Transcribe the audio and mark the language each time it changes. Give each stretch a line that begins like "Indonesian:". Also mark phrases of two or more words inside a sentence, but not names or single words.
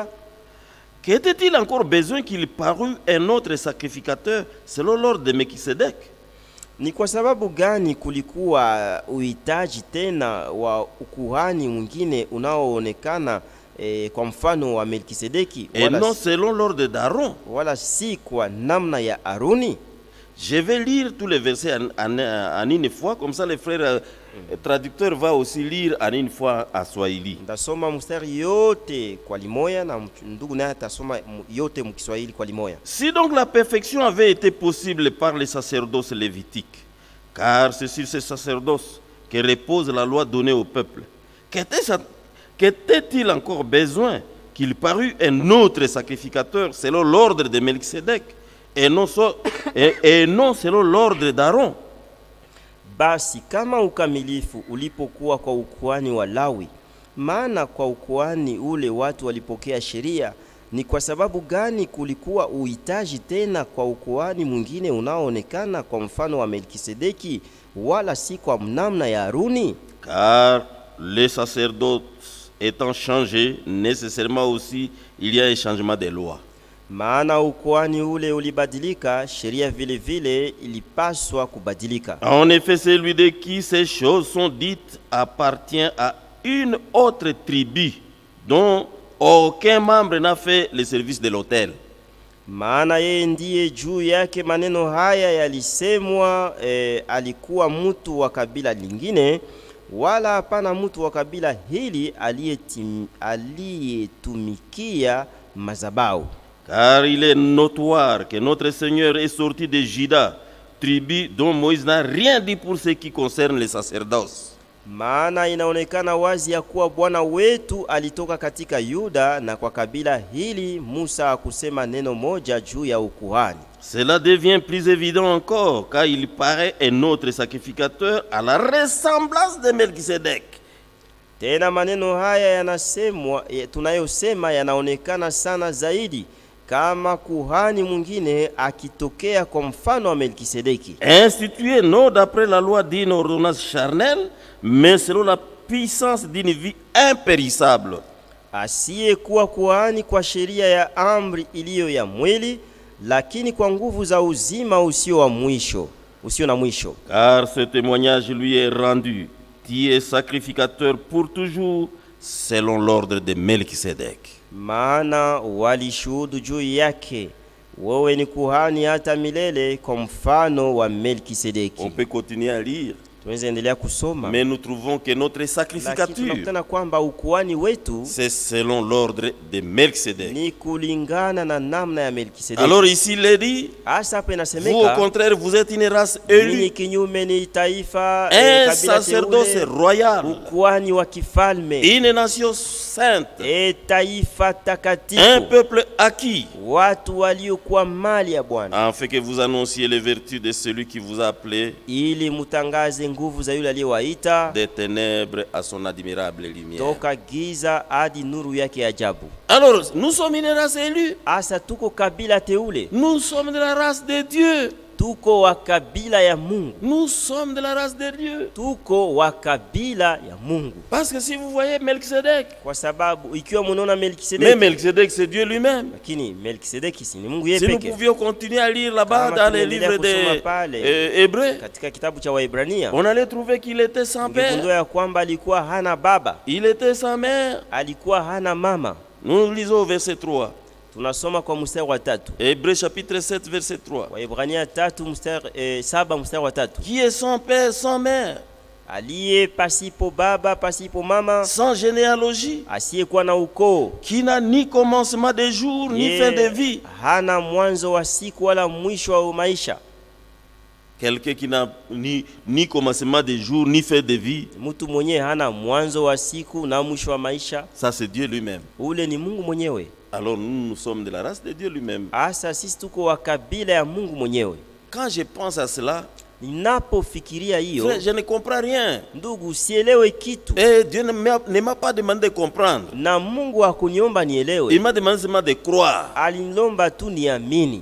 French: qu'était-il encore besoin qu'il parût un autre sacrificateur selon l'ordre de Melchisedec?
Swahili: ni kwa sababu gani kulikuwa uhitaji tena wa ukuhani mwingine unaoonekana kwa mfano wa Melkisedeki,
French: Et non selon l'ordre d'Aaron.
Swahili: wala si kwa namna ya Aruni?
French: Je vais lire tous les versets en une fois, comme ça le frère traducteur va aussi lire en une fois à Swahili.
Swahili: Ndasoma mstari yote kwa limoya na ndugu naye atasoma yote mkiswahili kwa limoya.
French: Si donc la perfection avait été possible par les sacerdoces lévitiques, car c'est sur ces sacerdoces que repose la loi donnée au peuple, qu'était-il encore besoin qu'il parût un autre sacrificateur selon l'ordre de Melchisedec et non selon l'ordre d'Aaron?
Swahili: Basi kama ukamilifu ulipokuwa kwa ukuhani wa Lawi, maana kwa ukuhani ule watu walipokea sheria, ni kwa sababu gani kulikuwa uhitaji tena kwa ukuhani mwingine unaoonekana kwa mfano wa Melkisedeki, wala si kwa namna ya Aruni?
French: Car les sacerdotes étant changés, nécessairement aussi il y a un changement des lois.
Swahili: Maana ukuhani ule ulibadilika, sheria vile vile ilipaswa kubadilika.
French: En effet, celui de qui ces choses sont dites appartient à une autre tribu dont aucun membre n'a fait le service de l'autel.
Swahili: Maana yeye ndiye juu yake maneno haya yalisemwa, alikuwa mtu wa kabila lingine, wala hapana mtu wa kabila hili aliyetumikia mazabau.
French: Car il est notoire que notre Seigneur est sorti de Juda, tribu dont Moïse n'a rien dit pour ce qui concerne les sacerdoces.
Swahili: Maana inaonekana wazi ya kuwa Bwana wetu alitoka katika Yuda, na kwa kabila hili Musa hakusema neno moja juu ya ukuhani.
French: Cela devient plus évident encore car il paraît un autre sacrificateur à la ressemblance de Melchisedec.
Swahili: Tena maneno haya yanasemwa, tunayosema yanaonekana sana zaidi kama kuhani mwingine akitokea kwa mfano wa Melkisedeki,
French: Institué non d'après la loi d'une ordonnance charnelle, mais selon la puissance d'une vie impérissable.
Swahili: asiyekuwa kuhani kwa sheria ya amri iliyo ya mwili, lakini kwa nguvu za uzima usio na mwisho.
French: Car ce témoignage lui est rendu, qui est sacrificateur pour toujours, selon l'ordre de Melchisedec.
Swahili: Maana walishuhudu juu yake, wewe ni kuhani hata milele kwa mfano wa Melkisedeki.
French: On peut continuer à lire,
Swahili: Tunaweza endelea kusoma,
French: mais nous trouvons que notre
Swahili: lakini
French: sacrificature,
Swahili: tunakutana kwamba ukuhani wetu
French: c'est selon l'ordre de Melchisedec.
Swahili: ni kulingana na namna ya Melkisedeki.
French: Alors ici il est dit,
Swahili: Hasa hapa
French: vous au
Swahili: inasemeka,
French: contraire, vous êtes une race
Swahili: ninyi
French: élue,
Swahili: kinyume ni taifa,
French: un
Swahili: kabila
French: sacerdoce
Swahili: teule,
French: royal,
Swahili: ukuhani wa kifalme,
French: une nation sainte,
Swahili: taifa
French: un
Swahili: takatifu,
French: peuple acquis,
Swahili: watu waliokuwa mali ya Bwana,
French: afin que vous annonciez les vertus de celui qui vous a appelé
Swahili: ili mutangaze nguvu za yule aliyewaita
French: des ténèbres à son admirable lumière.
Swahili: toka giza hadi nuru yake ajabu.
French: Alors, nous sommes une race élue,
Swahili: Asa tuko kabila teule,
French: nous sommes de la race de Dieu.
Swahili: tuko wa kabila ya Mungu,
French: Nous sommes de la race de Dieu.
Swahili: tuko wa kabila ya Mungu.
French: Parce que si vous voyez Melchisedec,
Swahili: Kwa sababu ikiwa mnaona
French: mais
Swahili: Melkisedeki,
French: Melchisedec c'est Dieu lui-même.
Swahili: lakini Melkisedeki si ni Mungu yeye
French: Si nous
Swahili: pekee.
French: pouvions continuer à lire là-bas
Swahili: Kama
French: dans les
Swahili: tunaendelea
French: livres
Swahili: kusoma
French: des
Swahili: pale
French: Hébreux,
Swahili: katika kitabu cha Waebrania,
French: on allait trouver qu'il était sans
Swahili: ungegundua
French: père,
Swahili: ya kwamba alikuwa hana baba,
French: il était sans mère.
Swahili: alikuwa hana mama.
French: Nous lisons au verset 3.
Swahili: Tunasoma kwa mstari wa 3.
French: Hébreux chapitre 7 verset 3.
Swahili: Waebrania 3 mstari 7 mstari wa 3.
French: Qui est sans père, sans mère,
Swahili: Aliye pasipo baba, pasipo mama,
French: sans généalogie,
Swahili: asiyekuwa na ukoo,
French: qui n'a ni commencement de jour, ni fin de vie.
Swahili: hana mwanzo wa siku wala mwisho wa maisha.
French: Quelqu'un qui n'a ni commencement de jour, ni fin de vie,
Swahili: Mtu mwenyewe hana mwanzo wa siku na mwisho wa maisha,
French: ça c'est Dieu lui-même.
Swahili: ule ni Mungu mwenyewe.
French: Alors nous sommes de la race de Dieu lui-même.
Swahili: Asa sisi tuko wa kabila ya Mungu mwenyewe.
French: Quand je pense à cela,
Swahili: Ninapofikiria hiyo,
French: frère, je ne comprends rien.
Swahili: ndugu, sielewe kitu,
French: Et Dieu ne m'a pas demandé de comprendre.
Swahili: na Mungu hakuniomba
French: Il
Swahili: nielewe,
French: m'a demandé seulement de croire.
Swahili: alinilomba tu niamini.